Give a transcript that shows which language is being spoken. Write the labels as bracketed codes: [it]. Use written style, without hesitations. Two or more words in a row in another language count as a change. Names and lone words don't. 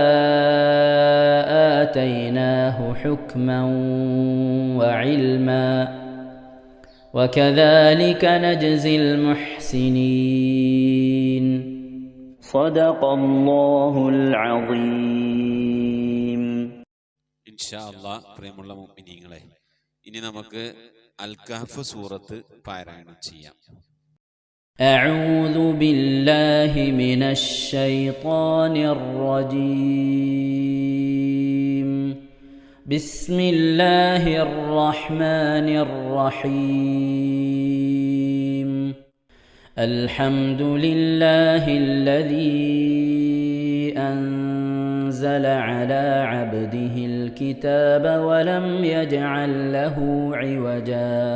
[ar] آتيناه حكما وعلما وكذلك نجزي المحسنين صدق الله العظيم إن شاء الله [ml] പ്രിയമുള്ള മുഅ്മിനീങ്ങളെ ഇനി നമുക്ക് അൽ കഹ്ഫ് സൂറത്ത് പാരായണം ചെയ്യാം. [ar] أعوذ بالله من الشيطان الرجيم بسم الله الرحمن الرحيم الحمد لله الذي أنزل على عبده الكتاب ولم يجعل له عوجا